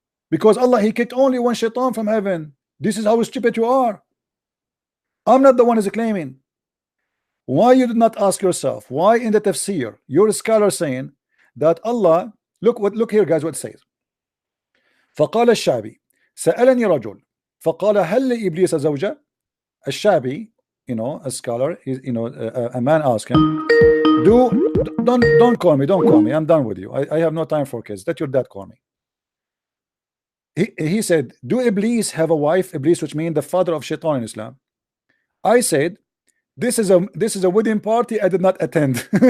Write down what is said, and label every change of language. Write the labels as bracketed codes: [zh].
[en] Because Allah he kicked only one shaitan from heaven. This is how stupid you are. I'm not the one who's claiming. Why you did not ask yourself why in the tafsir your scholar saying that Allah, look here guys what it says. [ar] فقال الشعبي سألني رجل فقال هل لإبليس زوجة. [en] الشعبي, you know, a scholar, you know, a man asked him, don't call me, I'm done with you. I have no time for kids. Let your dad call me. He said, do Iblis have a wife? Iblis, which means the father of Shaitan in Islam. I said, this is a wedding party I did not attend.